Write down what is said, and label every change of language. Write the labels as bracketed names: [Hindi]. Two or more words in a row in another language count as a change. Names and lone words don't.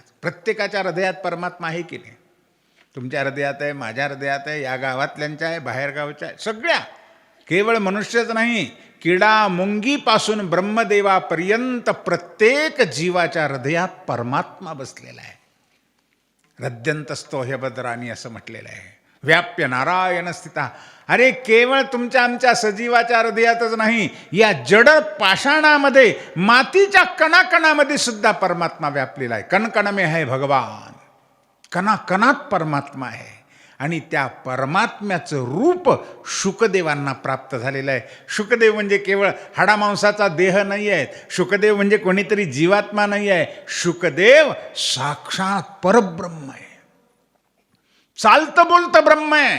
[Marathi] प्रत्येकाच्या हृदयात परमात्मा आहे की नाही. तुमच्या हृदयात आहे, माझ्या हृदयात आहे, या गावातल्यांच्या आहे, बाहेरगावच्या आहे, सगळ्या. केवळ मनुष्यच नाही, किडा मुंगीपासून ब्रह्मदेवापर्यंत प्रत्येक जीवाच्या हृदयात परमात्मा बसलेला आहे. [Sanskrit] हृद्यंतस्थो ह्यभद्राणी [Marathi] असं म्हटलेलं आहे. [Sanskrit] व्याप्य नारायण स्थिता. [Marathi] अरे केवळ तुमच्या आमच्या सजीवाच्या हृदयातच नाही, या जड पाषाणामध्ये मातीच्या कणाकणामध्ये सुद्धा परमात्मा व्यापलेला आहे. [Hindi] कणकण में है भगवान, [Marathi] कणाकणात परमात्मा आहे. आणि त्या परमात्म्याचं रूप शुकदेवांना प्राप्त झालेलं आहे. शुकदेव म्हणजे केवळ हाडामांसाचा देह नाही आहे. शुकदेव म्हणजे कोणीतरी जीवात्मा नाही आहे. शुकदेव साक्षात परब्रह्म आहे, चालतं बोलतं ब्रह्म आहे.